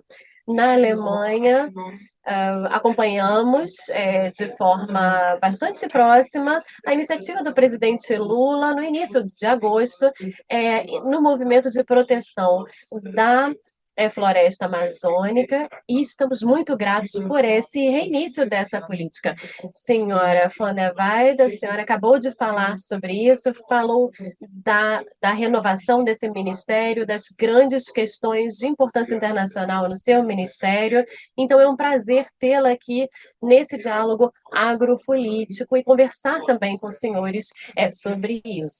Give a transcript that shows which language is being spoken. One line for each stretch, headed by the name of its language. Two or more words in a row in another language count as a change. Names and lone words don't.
Portuguese: Na Alemanha, acompanhamos de forma bastante próxima a iniciativa do presidente Lula no início de agosto, no movimento de proteção da floresta amazônica, e estamos muito gratos por esse reinício dessa política. Senhora von der Weide, a senhora acabou de falar sobre isso, falou da renovação desse ministério, das grandes questões de importância internacional no seu ministério. Então, é um prazer tê-la aqui nesse diálogo agropolítico e conversar também com os senhores sobre isso.